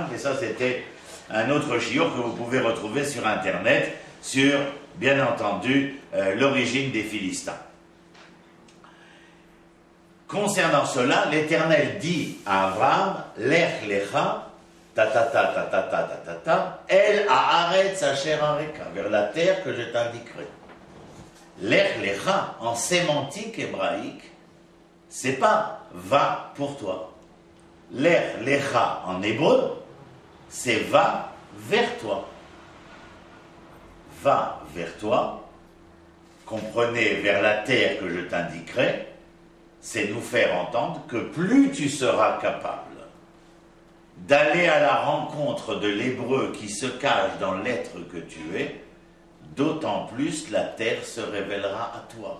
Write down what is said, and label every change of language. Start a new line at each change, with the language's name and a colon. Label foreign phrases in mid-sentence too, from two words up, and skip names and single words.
French: Et ça, c'était un autre shiur que vous pouvez retrouver sur Internet, sur, bien entendu, l'origine des Philistins. Concernant cela, l'Éternel dit à Abraham,
Hebrew: לך לך אל הארץ אשר אראך,
French: vers la terre que je t'indiquerai.
Hebrew: לך לך,
French: en sémantique hébraïque, c'est pas va pour toi.
Hebrew: לך לך
French: en hébreu, c'est va vers toi. Va vers toi, comprenez vers la terre que je t'indiquerai, c'est nous faire entendre que plus tu seras capable d'aller à la rencontre de l'hébreu qui se cache dans l'être que tu es, d'autant plus la terre se révélera à toi.